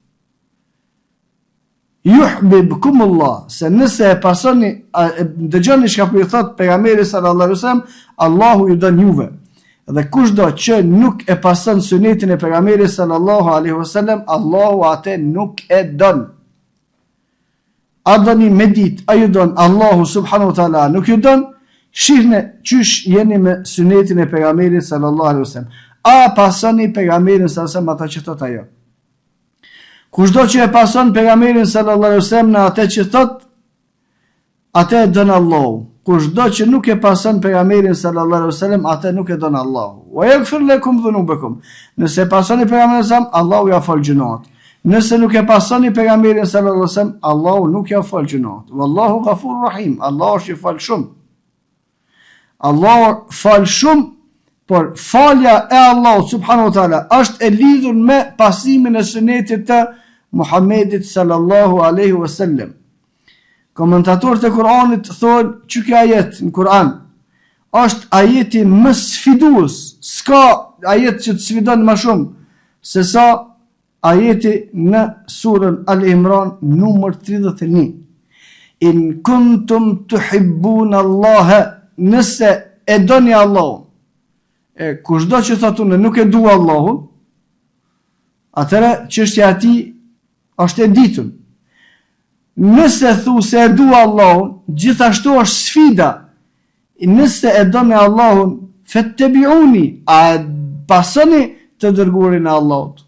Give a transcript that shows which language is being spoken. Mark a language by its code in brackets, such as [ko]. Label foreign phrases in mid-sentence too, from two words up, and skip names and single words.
[ar] يحببكم الله, [sq] se nëse e pasoni dëgjoni çka po ju thot pejgamberi [ar] صلى الله عليه وسلم, [sq] Allahu ju don juve. Dhe kushdo që nuk e pason sunetin e pejgamberit [ar] صلى الله عليه وسلم, [sq] Allahu atë nuk e don. A doni me dit, a ju don, Allahu [ar] سبحانه وتعالى [sq] nuk ju don, shihne qysh jeni me sunetin e pejgamberit [ar] صلى الله عليه وسلم. [sq] A pasoni pejgamberin [ar] صلى الله عليه وسلم [sq] ata që thot ajo. Kushdo që e pason pejgamberin [ar] صلى الله عليه وسلم [sq] në atë që thot, atë e don Allahu. Kushdo që nuk e pason pejgamberin [ar] صلى الله عليه وسلم, [sq] atë nuk e don Allahu. [ar] ويغفر لكم ذنوبكم. [sq] Nëse pasoni pejgamberin [ar] صلى الله عليه وسلم, [sq] Allahu ja fal gjunat. Nëse nuk e pasoni pejgamberin [ar] صلى الله عليه وسلم, [sq] Allahu nuk ja fal gjunat. [ar] والله غفور رحيم. [sq] Allahu është i fal shumë. Allahu fal shumë, por falja e Allahut [ar] سبحانه وتعالى [sq] është e lidhur me pasimin e sunetit të Muhammedit [ar] صلى الله عليه وسلم. [sq] Komentatorët e Kuranit thonë që kjo ajet në Kuran është ajeti më sfidues. S'ka ajet që të sfidon më shumë se sa ajeti në surën Al-Imran numër 31. [ar] إن كنتم تحبون الله, [sq] nëse e doni Allahun. Kushdo që thotë unë nuk e dua Allahun, atëra çështja e tij është e ditun. Nëse thu se e dua Allahun, gjithashtu është sfida. Nëse e doni Allahun, fattabi'uni, a pasoni të dërguarin e Allahut.